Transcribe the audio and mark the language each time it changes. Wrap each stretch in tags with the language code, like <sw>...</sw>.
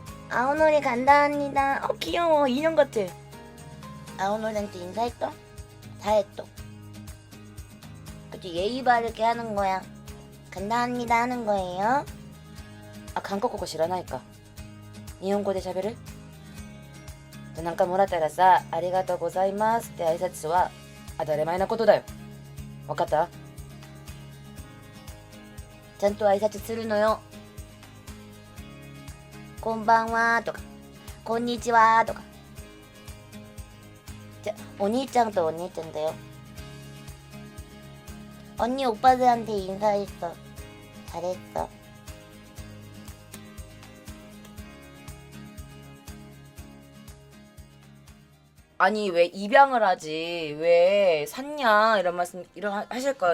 <ko>아오노리 간다합니다. 귀여워, 인형 같아. 아오노리한테 인사했어? 다 했어. 그치, 예의 바르게 하는 거야. 간다합니다 하는 거예요.</ko> <ja>韓国語知らないか。日本語で喋る？なんかもらったらさ、ありがとうございますって挨拶は当たり前なことだよ。わかった？ちゃんと挨拶するのよ。こんばんはとか、こんにちはとか。じゃ、お兄ちゃんとお姉ちゃんだよ。</ja> <ko>언니 오빠들한테 인사했어. 잘했어. 아니 왜 입양을 하지 왜 샀냐 이런 말씀 하실 거예요.</ko>